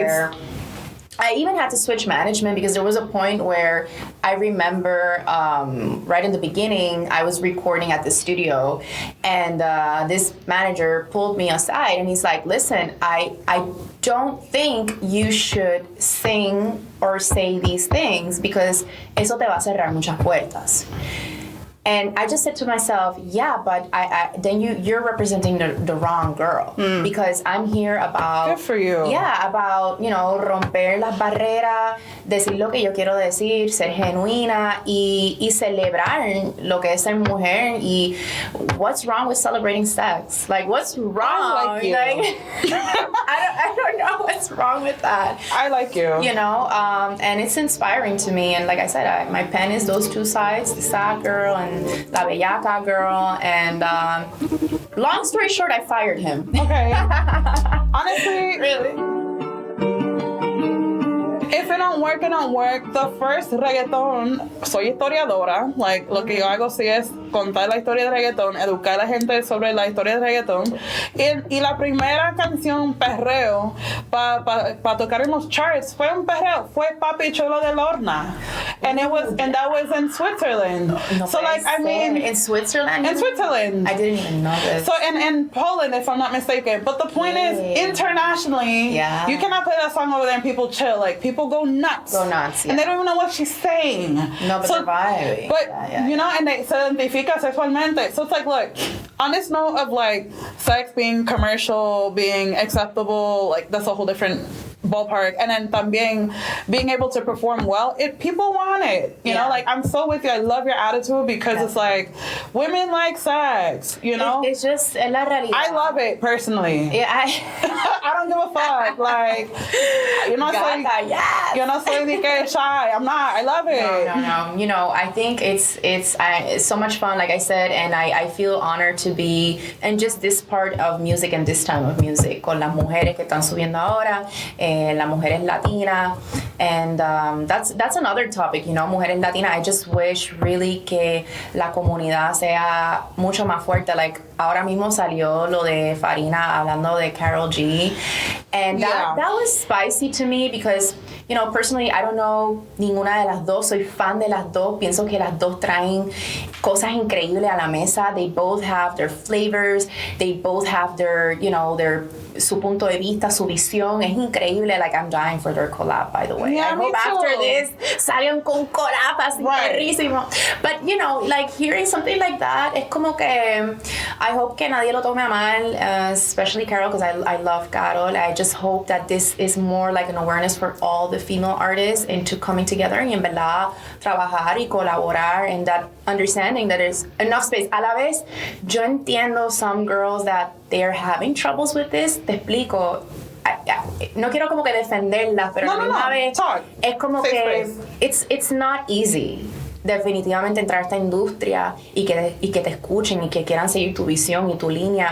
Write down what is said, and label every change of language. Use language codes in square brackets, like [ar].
[en] Where I even had to switch management because there was a point where I remember right in the beginning, I was recording at the studio, and this manager pulled me aside and he's like, listen, I don't think you should sing or say these things because [es] eso te va a cerrar muchas puertas. [en] And I just said to myself, yeah, but then you're representing the wrong girl because I'm here about... Good for you. [es] Yeah, about, romper las barreras, decir lo que yo quiero decir, ser genuina y celebrar lo que es ser mujer y [en] what's wrong with celebrating sex? What's wrong? I like you. I don't know what's wrong with that. I like you. And it's inspiring to me. And like I said, my pen is those two sides, the sad girl and La Bellaca girl, and long story short, I fired him. Okay. Honestly, Really? if it don't work, the first reggaeton, [es] soy historiadora, lo que yo hago sí es contar la historia del reggaetón, educar a la gente sobre la historia del reggaetón, y la primera canción perreo para tocar en los charts fue un perreo, fue Papi Chulo de Lorna, [en] and that was in Switzerland. No So in Switzerland? In Switzerland. I didn't even know this. So in Poland, if I'm not mistaken. But the point is, internationally, you cannot play that song over there and people chill. People go nuts. Yeah. And they don't even know what she's saying. No, but they're vibing. But, and they [es] se identifica sexualmente. [en] So it's look, on this note of sex being commercial, being acceptable, that's a whole different ballpark. And then también being able to perform well, people want it. You know, like, I'm so with you. I love your attitude because it's like, women like sex, you know? It's just [es] la realidad. [en] I love it personally. Yeah, I don't give a fuck. Like, Gaga, yes. [es] Yo no soy de que [en] shy. I'm not. I love it. No. You know, I think it's so much fun, like I said, and I feel honored to be in just this part of music and this time of music [es] con las mujeres que están subiendo ahora, las mujeres latinas, [en] and that's another topic, you know, [es] mujeres latinas. [en] I just wish really [es] que la comunidad sea mucho más fuerte. [en] Like, [es] ahora mismo salió lo de Farina hablando de Karol G, [en] and that was spicy to me because, you know, personally, I don't know [es] ninguna de las dos. Soy fan de las dos. Pienso que las dos traen cosas increíbles a la mesa. [en] They both have their flavors. They both have their, you know, [es] su punto de vista, su visión. Es increíble. [en] Like, I'm dying for their collab, by the way. Yeah, I hope after this [es] salgan con collab así perrísimo. [en] But, you know, like, hearing something like that, [es] es como que [en] I hope [es] que nadie lo tome a mal, [en] especially Karol, because I love Karol. I just hope that this is more like an awareness for all the female artists into coming together [es] y en verdad trabajar y colaborar, [en] and that understanding that there's enough space. [es] A la vez, yo entiendo [en] some girls that they're having troubles with this. [es] Te explico. No quiero como que defenderlas, pero a la misma vez es como que [en] it's not easy. [es] Definitivamente entrar a esta industria y que te escuchen y que quieran seguir tu visión y tu línea.